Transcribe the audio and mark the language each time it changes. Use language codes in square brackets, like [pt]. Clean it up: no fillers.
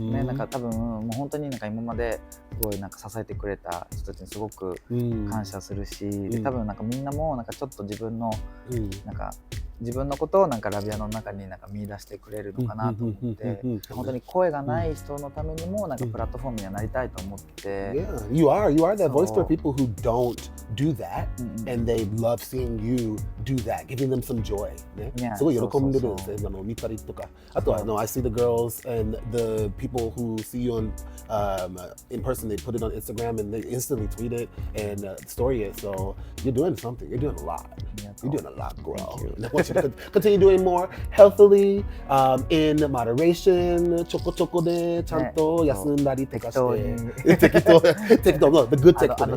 [ja] ね、なんか多分もう本当になんか今まですごいなんか支えてくれた人たちにすごく感謝するし、で多分なんかみんなもなんかちょっと自分のなんか自分のことをなんかラビアの中になんか見出してくれるのかなと思って、本当に声がない人のためにもなんかプラットフォームにはなりたいと思って。 [en] Yeah, you are that voice for people who don't do that, and they love seeing you do that, giving them some joy. [ja] ね、すごい喜んでるんですね。見たりとか、あとは [en] I see the girls and the people who see you in person. They put it on Instagram and they instantly tweet it and story it. So you're doing something. You're doing a lot. You're doing a lot, girl. I want you to continue doing more healthily, in moderation. [ja] ちょこちょこでちゃんと休んだりとかして。適当の [en] the good [ja] 適当。